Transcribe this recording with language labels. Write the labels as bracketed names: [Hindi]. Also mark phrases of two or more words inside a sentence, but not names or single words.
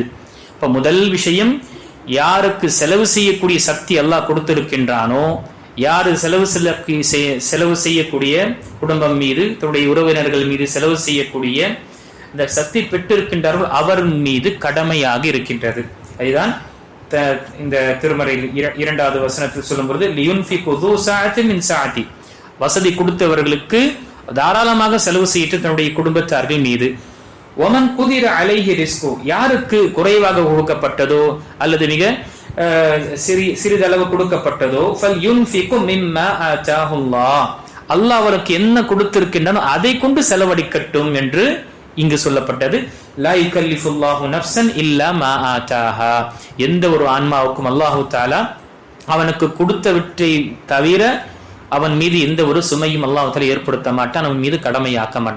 [Tamil] இப்ப முதல் விஷயம், யாருக்கு செலவு செய்யக்கூடிய சக்தி அல்லாஹ் கொடுத்திருக்கின்றானோ, யாரு செலவு செய்யக்கூடிய குடும்பம் மீது, தன்னுடைய உறவினர்கள் மீது செலவு செய்யக்கூடிய இந்த சக்தி பெற்றிருக்கின்றார்கள் அவர் மீது கடமையாக இருக்கின்றது. அதுதான் இந்த திருமறையில் 2வது வசனத்தில் சொல்லும்போது [Arabic] لينفق ذو سعة من سعته, [Tamil] வசதி கொடுத்தவர்களுக்கு தாராளமாக செலவு செய்யிட்டு தன்னுடைய குடும்பத்தார்கள் மீது. [Arabic] ومن قدر عليه رزقه, [Tamil] யாருக்கு குறைவாக கொடுக்கப்பட்டதோ அல்லது மிக சிறிதளவு கொடுக்கப்பட்டதோ [Arabic] فلينفق مما آتاه الله, [Tamil] அல்லாஹ் அவருக்கு என்ன கொடுத்திருக்கின்றானோ அதை கொண்டு செலவழிக்கட்டும் என்று இங்கு சொல்லப்பட்டது [Arabic] لا يكلف الله نفسا إلا ما آتاها. [Tamil] எந்த ஒரு ஆன்மாவுக்கும் அல்லாஹு தஆலா அவனுக்கு கொடுத்தவற்றை தவிர அவன் மீது எந்த ஒரு சுமையும் அல்லாஹ் தஆலா ஏற்படுத்த மாட்டான், அவன் மீது கடமையாக்க மாட்டான்.